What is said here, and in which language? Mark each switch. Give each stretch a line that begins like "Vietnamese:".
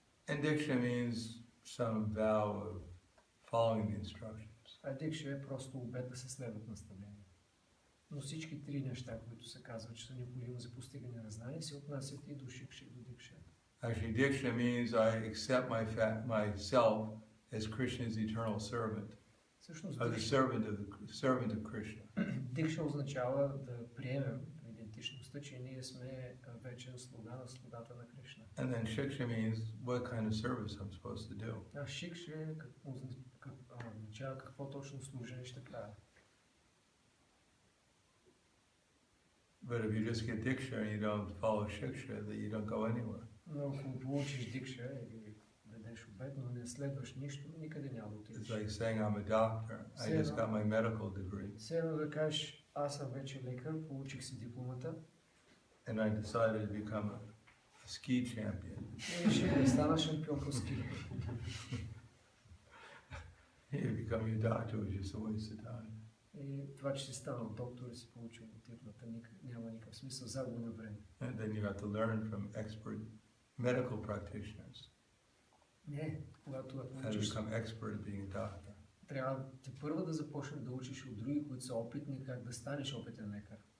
English: and diksha means some vow of following the instructions.
Bulgarian: а дикша е просто обет да се следват наставления. Но всички три неща, които се казват, че са необходими за постигане на знание, се отнасят и до шикша, и до дикша.
English: Actually, diksha means I accept myself as Krishna's eternal servant,
Bulgarian: Всъщност
English: or the servant of Krishna.
Bulgarian: дикша означава да приемем идентичността, че ние сме вечен слуга на слугата на Кришна.
English: And then shiksha means what kind of service I'm supposed to do.
Bulgarian: А шикша означава какво точно служене ще правя.
English: But if you just get diksha and you don't follow shiksha, that you don't go anywhere.
Bulgarian: Но ако получиш дикша или дадеш обет, но не следваш нищо, никъде няма да
English: It's
Bulgarian: отидеш.
English: like saying I'm a doctor. I just got my medical degree,
Bulgarian: Все едно да кажеш, аз съм вече лекар, получих си дипломата
English: and I decided to become a ski champion.
Bulgarian: и реших да стана шампион по ски.
English: You becoming a doctor was just a waste of time.
Bulgarian: И това, че си станал доктор и си получил титлата, няма никакъв смисъл, загуба на време.
English: And then you have to learn from expert medical practitioners
Bulgarian: Не, когато
English: how to
Bulgarian: учиш,
English: become expert at being a doctor.
Bulgarian: трябва те първа да започнеш да учиш от други, които са опитни, как да станеш опитен лекар.